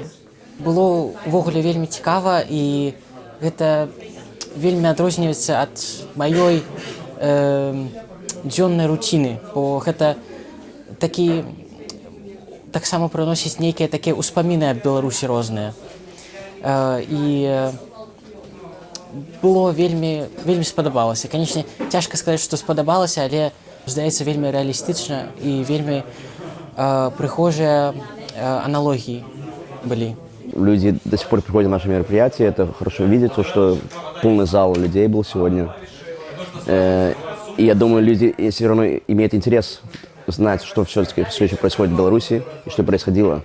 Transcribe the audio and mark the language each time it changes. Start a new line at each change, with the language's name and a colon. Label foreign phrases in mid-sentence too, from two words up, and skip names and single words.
Belarusian: Было ўвогуле вельмі цікава, і гэта вельмі адрозніваецца ад маёй дзённай руціны, бо гэта таксама прыносіць нейкія такія ўспаміны аб Беларусі розныя. І было вельмі спадабалася. Канечне, цяжка сказаць, што спадабалася, але здаецца вельмі реалістычна і вельмі прыхожыя
Russian: аналогии были. Люди до сих пор приходят на наши мероприятия, это хорошо видеть, то, что полный зал людей был сегодня. И я думаю, люди все равно имеют интерес знать, что все-таки все еще происходит в Беларуси и что происходило.